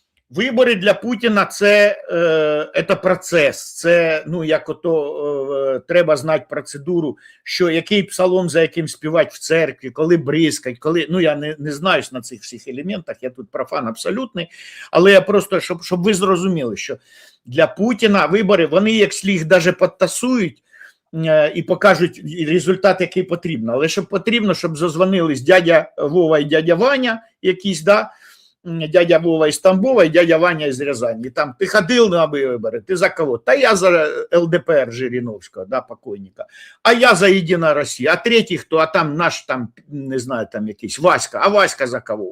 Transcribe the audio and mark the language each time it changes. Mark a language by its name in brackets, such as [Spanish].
[Ukrainian] Вибори для Путіна це процес, це, ну, як ото треба знати процедуру, що який псалом за яким співати в церкві, коли бризкать, коли, ну, я не знаюсь на цих всіх елементах, я тут профан абсолютний, але я просто, щоб ви зрозуміли, що для Путіна вибори, вони як слід навіть підтасують і покажуть результат, який потрібно, але щоб потрібно, щоб зазвонились [Russian] дядя Вова і дядя Ваня якісь, да, дядя Вова из Тамбова и дядя Ваня из Рязани. И там, ты ходил на выборы, ты за кого? Да я за ЛДПР Жириновского, да, покойника. А я за Единая Россия. А третий кто? А там наш, там, не знаю, там якийсь Васька. А Васька за кого?